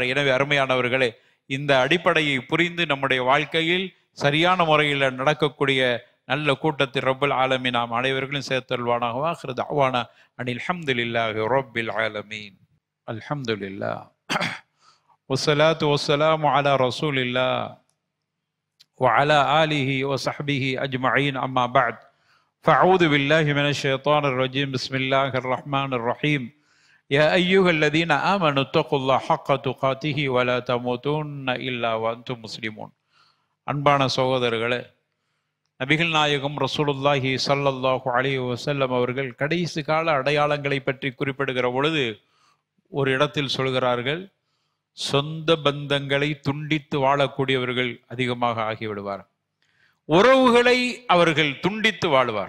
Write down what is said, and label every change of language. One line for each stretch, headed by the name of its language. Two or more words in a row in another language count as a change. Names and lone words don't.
Tamil: எனவே அருமையானவர்களே, இந்த அடிப்படையை புரிந்து நம்முடைய வாழ்க்கையில் சரியான முறையில் நடக்கக்கூடிய நல்ல கூட்டத்தில்
Arabic: رب العالمين
Tamil: நாம் அனைவர்களும் சேர்த்தல்வானாக.
Arabic: آخر دعوانا أن الحمد لله رب العالمين. الحمد لله والصلاة والسلام على رسول الله وعلى آله وصحبه أجمعين أما بعد فأعوذ بالله من الشيطان الرجيم بسم الله الرحمن الرحيم يا أيها الذين آمنوا اتقوا الله حق تقاته ولا تموتن إلا وأنتم مسلمون.
Tamil: அன்பான சகோதரர்களே, நபிகள் நாயகம்
Arabic: رسول الله صلى الله عليه وسلم
Tamil: அவர்கள் கடைசி கால அடையாளங்களை பற்றி குறிப்பிடுகிற பொழுது ஒரு இடத்தில் சொல்கிறார்கள், சொந்த பந்தங்களை துண்டித்து வாழக்கூடியவர்கள் அதிகமாக ஆகிவிடுவார், உறவுகளை அவர்கள் துண்டித்து வாழ்வார்.